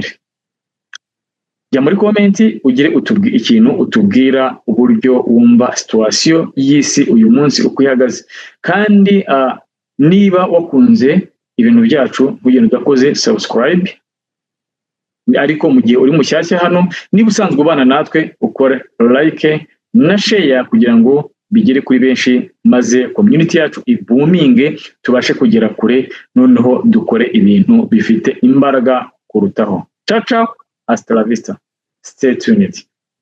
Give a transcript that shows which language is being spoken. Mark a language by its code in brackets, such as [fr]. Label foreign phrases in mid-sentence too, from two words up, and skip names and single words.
[rw] Jya muri komenti ugire ikintu utubwira uburyo wumva situation y'isi uyu munsi uko ihagaze, kandi niba wakunze ibintu byacu ugenda udakoze subscribe, ariko mu gihe uri mushyashya hano, niba usanzwe ubana natwe ukore like na share kugira ngo bigere kuri benshi, maze community yacu ibuminge, tubashe kugera kure, noneho dukore ibintu bifite imbaraga kurutaho. [it] Ciao ciao, [es] hasta la vista, [en] stay tuned.